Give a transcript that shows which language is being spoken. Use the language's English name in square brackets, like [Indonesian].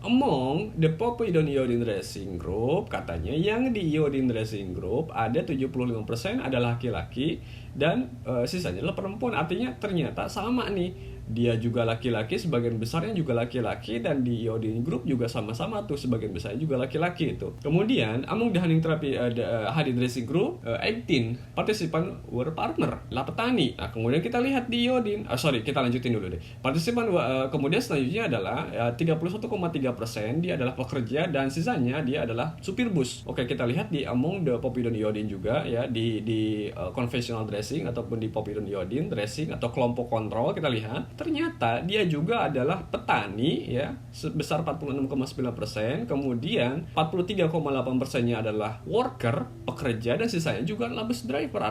[English] Among the povidone iodine dressing group, [Indonesian] katanya yang di iodine dressing group ada 75% adalah laki-laki dan sisanya adalah perempuan. Artinya ternyata sama nih dia juga laki-laki, sebagian besarnya juga laki-laki, dan di iodine group juga sama-sama tuh, sebagian besarnya juga laki-laki itu. [English] Kemudian among the honey therapy honey dressing group 18 partisipan were farmer, [Indonesian] lah petani. Nah, kemudian kita lihat di iodine, kita lanjutin dulu deh. Partisipan kemudian selanjutnya adalah 31,3% dia adalah pekerja, dan sisanya dia adalah supir bus. Oke, kita lihat di [English] among the povidone iodine [Indonesian] juga ya, di conventional dressing ataupun di povidone iodine dressing atau kelompok kontrol, kita lihat ternyata dia juga adalah petani ya, sebesar 46,9%, kemudian 43,8%-nya adalah worker, pekerja, dan sisanya juga adalah bus driver.